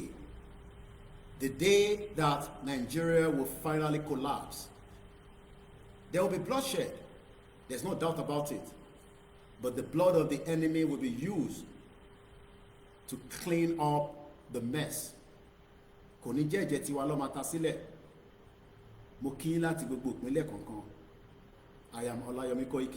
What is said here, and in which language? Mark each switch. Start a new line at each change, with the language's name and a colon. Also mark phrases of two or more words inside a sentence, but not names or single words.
English: The day that Nigeria will finally collapse. There will be bloodshed. There's no doubt about it. But the blood of the enemy will be used to clean up the mess.
Yoruba: Kò ní jẹ́ ẹ̀jẹ̀ tiwa ló máa ta sílẹ̀. Mo kí yín láti gbogbo ìpínlẹ̀ kọ̀ọ̀kan.
English: I am OLAYOMI KOIKI.